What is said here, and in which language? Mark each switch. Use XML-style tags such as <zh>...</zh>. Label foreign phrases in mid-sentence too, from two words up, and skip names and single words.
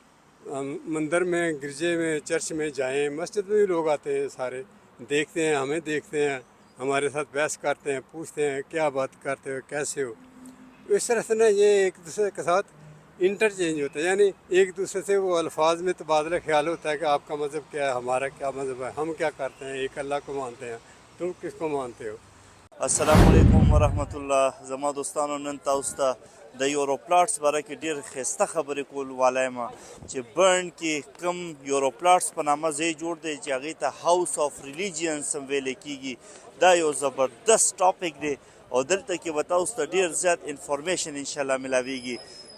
<ur>مندر میں، گرجے میں، چرچ میں جائیں، مسجد میں بھی لوگ آتے ہیں، سارے دیکھتے ہیں، ہمیں دیکھتے ہیں، ہمارے ساتھ بحث کرتے ہیں، پوچھتے ہیں کیا بات کرتے ہو، کیسے ہو۔ تو اس طرح سے نا یہ ایک دوسرے کے ساتھ انٹرچینج ہوتا ہے، یعنی ایک دوسرے سے وہ الفاظ میں تبادلہ خیال ہوتا ہے کہ آپ کا مذہب کیا ہے، ہمارا کیا مذہب ہے، ہم کیا کرتے ہیں، ایک اللہ کو مانتے ہیں، تم کس کو مانتے ہو۔</ur> <ar>السلام علیکم ورحمت الله.</ar> <ps>زما دوستانو نن تاسو ته د یورو پلاټس باره کې ډېر ښایسته خبرې کول والی یم چې برن کې کم یورو پلاټس په نامه ځای جوړ دی چې هغې ته هاوس آف ریلیجینس هم ویلی کېږي. دا یو زبردست ټاپک دی او دلته کې به تاسو ته ډېر زیات انفارمیشن انشاءالله ملاویږي.</ps>